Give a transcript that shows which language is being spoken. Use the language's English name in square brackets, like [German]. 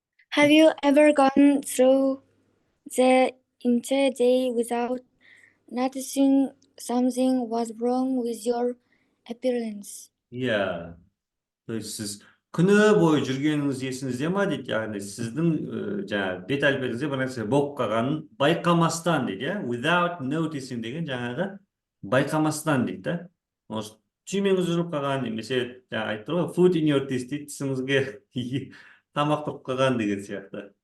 [English] Have you ever gone through the entire day without noticing something was wrong with your appearance? [Kazakh] иә. [Russian] То есть [Kazakh] сіз күні бойы жүргеніңіз есіңізде ма дейді, яғни сіздің жаңағы бет әлпетіңізде бір нәрсе болып қалғанын байқамастан дейді, иә. [English] Without noticing [Kazakh] деген жаңағы байқамастан дейді да. Может, түймеңіз жүріп қалған, немесе жаңа айтты ғой, [English] food in your teeth [Kazakh] дейді, тісіңізге тамақ тұрып қалған деген сияқты.